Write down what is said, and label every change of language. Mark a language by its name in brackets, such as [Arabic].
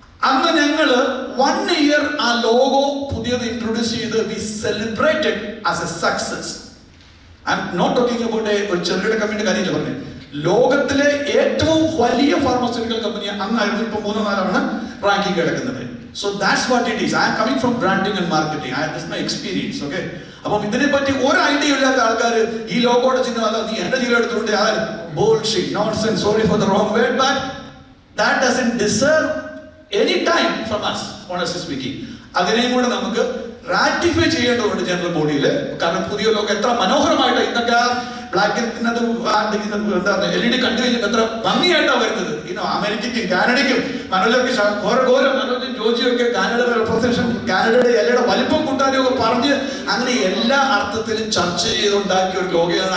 [Malayalam] അന്ന് ഞങ്ങള് 1 year ആ ലോഗോ പുതിയത് ഇൻട്രൊഡ്യൂസ് ചെയ്ത് [English] We celebrated as a success. I'm not talking about [Malayalam] ഒരു ചെറുകിട കമ്പനിയുടെ കാര്യമില്ല പറഞ്ഞത്. ലോകത്തിലെ ഏറ്റവും വലിയ ഫാർമസ്യൂട്ടിക്കൽ കമ്പനി അന്നായിരുന്നു. ഇപ്പൊ 3-4 റാങ്കിങ് കിടക്കുന്നത്. [English] So that's what it is. I am coming from branding and marketing. This is my experience. Okay. [Malayalam] അപ്പം ഇതിനെപ്പറ്റി ഒരു ഐഡിയ ഇല്ലാത്ത ആൾക്കാർ ഈ ലോഗോയുടെ ചിഹ്നം അല്ല നീ എന്റെ ചിഹ്നം എടുത്തുകൊണ്ട് [English] bullshit, nonsense, sorry for the wrong word, but that doesn't deserve any time from us, honestly speaking. [Malayalam] അതിനെയും കൂടെ നമുക്ക് റാറ്റിഫൈ ചെയ്യേണ്ടതുണ്ട് ജനറൽ ബോഡിയിൽ. കാരണം പുതിയ ലോകം എത്ര മനോഹരമായിട്ട് ഇന്നൊക്കെ ബ്ലാക്ക് എന്താ LED കണ്ടു കഴിഞ്ഞിട്ട് എത്ര ഭംഗിയായിട്ടാണ് വരുന്നത്. അമേരിക്കയ്ക്കും കാനഡയ്ക്കും മനോജൊക്കെ മനോജും ജോജിയും ഒക്കെ കാനഡയുടെ റെപ്രസെന്റേഷൻ കാനഡയുടെ എല്ലയുടെ വലിപ്പം കൂട്ടാനും ഒക്കെ പറഞ്ഞ് അങ്ങനെ എല്ലാ അർത്ഥത്തിലും ചർച്ച ചെയ്തുണ്ടാക്കിയ ഒരു ലോകയാണ്.